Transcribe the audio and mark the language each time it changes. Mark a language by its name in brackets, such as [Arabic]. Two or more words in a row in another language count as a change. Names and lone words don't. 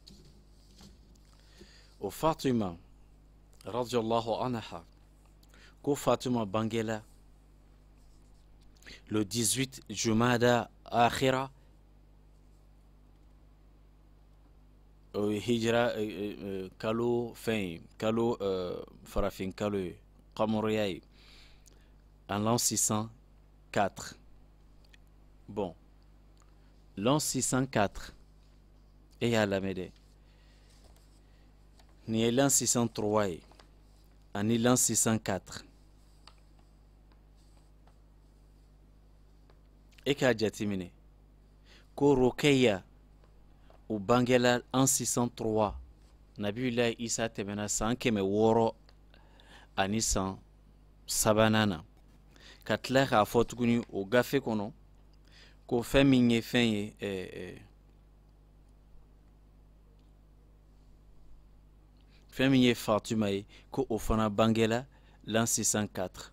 [Bambara] o Fatima radiyallahu anha ko Fatima bangela le 18 Jumada Akhira hijra kalo fɛn kalo farafin kalo ye qamariya ye [French] en l'an 604 bon l'an 604 [Bambara] e y'a lamɛn dɛ nin ye [French] l'an 603 [Bambara] ye ani [French] l'an 604 [Bambara] e k'a jateminɛ ko Ruqayya o bangela en 603 Nabiyulahi Isa tɛmɛna san 600 ani san 3nan na ka tila k'a fɔ tuguni o gafe kɔnɔ ko fɛn min ye fɛn ye fɛn min ye Fatima ye ko o fana bangela [French] l'an 604.